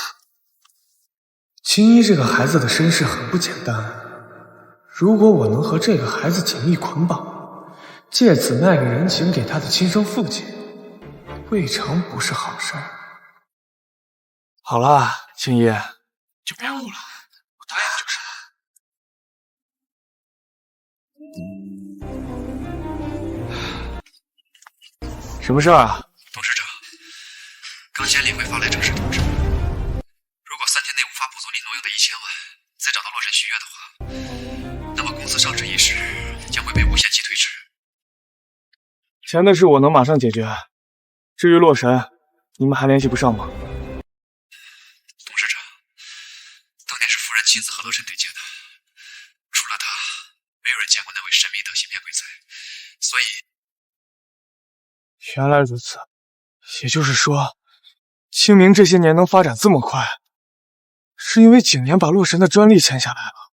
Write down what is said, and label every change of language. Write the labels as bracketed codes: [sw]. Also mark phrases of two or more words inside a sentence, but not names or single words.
[zh] 青衣这个孩子的身世很不簡单，如果我能和这个孩子紧密捆綁，借此卖个人情給他的親生父親，未嘗不是好事。好了，青衣，就別哭了，我答應就是了。什麼事啊？董事長，剛監理會發來正式通知，如果3天內無法補足你挪用的1000萬，再找到洛神續約的話，那麼公司上市一事將會被無限期推遲。錢的事我能馬上解決，至於洛神，你們還聯繫不上嗎？董事長，當年是夫人親自和洛神對接的，除了他，沒有人見過那位神秘的芯片鬼才，所以。原來如此，也就是說，清明這些年能發展這麼快，是因為景年把洛神的專利簽下來了。